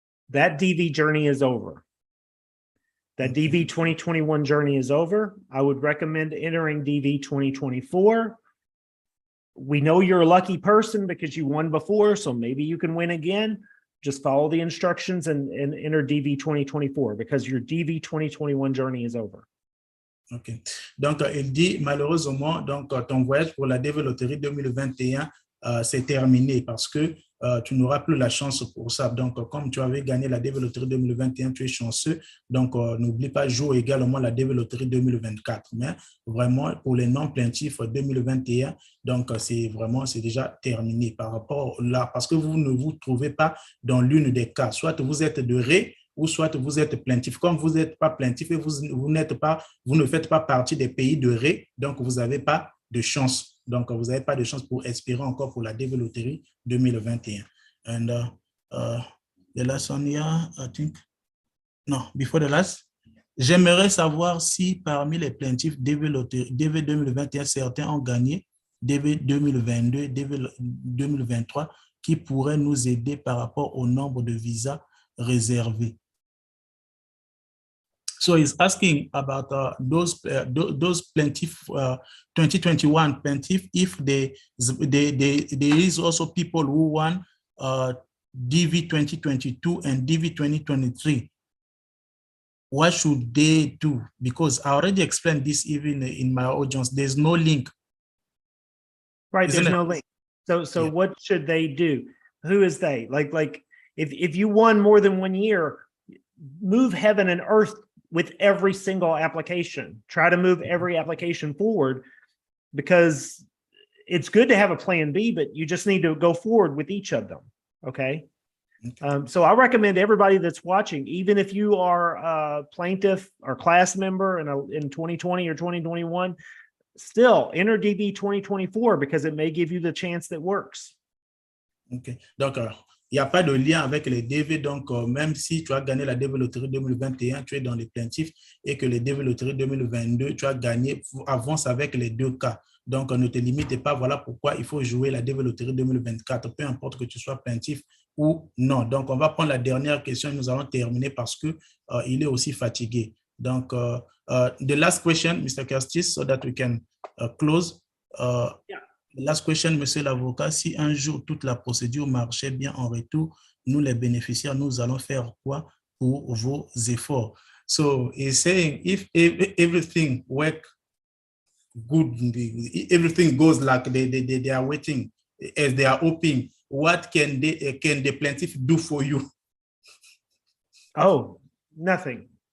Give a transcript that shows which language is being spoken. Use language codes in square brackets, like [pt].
[en] That DV journey is over. That DV 2021 journey is over. I would recommend entering DV 2024. We know you're a lucky person because you won before, so maybe you can win again. Just follow the instructions and enter DV 2024 because your DV 2021 journey is over. OK. [fr] Donc, il dit, malheureusement, donc, ton voyage pour la DV Loterie 2021, c'est terminé parce que tu n'auras plus la chance pour ça. Donc, comme tu avais gagné la DV Loterie 2021, tu es chanceux. Donc, n'oublie pas, joue également la DV Loterie 2024. Mais vraiment, pour les non-plaintifs 2021, donc, c'est déjà terminé par rapport là, parce que vous ne vous trouvez pas dans l'une des cas. Soit vous êtes de Ré ou soit vous êtes plaintif. Comme vous n'êtes pas plaintif et vous ne faites pas partie des pays de Ré, donc vous n'avez pas de chance. Donc, vous n'avez pas de chance pour espérer encore pour la DV Loterie 2021. [en] And the last one here, I think. No, before the last. [fr] J'aimerais savoir si parmi les plaintifs DV 2021, certains ont gagné DV 2022, DV 2023, qui pourraient nous aider par rapport au nombre de visas réservés. [en] So he's asking about those plaintiff 2021 plaintiff, if there is also people who won DV 2022 and DV 2023. What should they do? Because I already explained this even in my audience. There's no link. Right, there's no link. So yeah. What should they do? Who is they? Like if you won more than 1 year, move heaven and earth with every single application. Try to move every application forward, because it's good to have a plan B, but you just need to go forward with each of them. Okay. So I recommend everybody that's watching, even if you are a plaintiff or class member in 2020 or 2021, still enter DV 2024 because it may give you the chance that works. OK. [fr] Donc, il n'y a pas de lien avec les DV. Donc, même si tu as gagné la DV Loterie 2021, tu es dans les plaintifs, et que les DV Loterie 2022, tu as gagné, avance avec les deux cas. Donc, ne te limite pas. Voilà pourquoi il faut jouer la DV Loterie 2024, peu importe que tu sois plaintif ou non. Donc, on va prendre la dernière question et nous allons terminer parce que il est aussi fatigué. [en] Donc, the last question, Mr. Curtis, so that we can close. Yeah. Last question, [fr] monsieur l'avocat, si un jour toute la procédure marchait bien en retour, nous les bénéficiaires, nous allons faire quoi pour vos efforts? [en] So, he's saying if everything works good, everything goes like they are waiting, as they are hoping, what can the plaintiff do for you? Oh, nothing.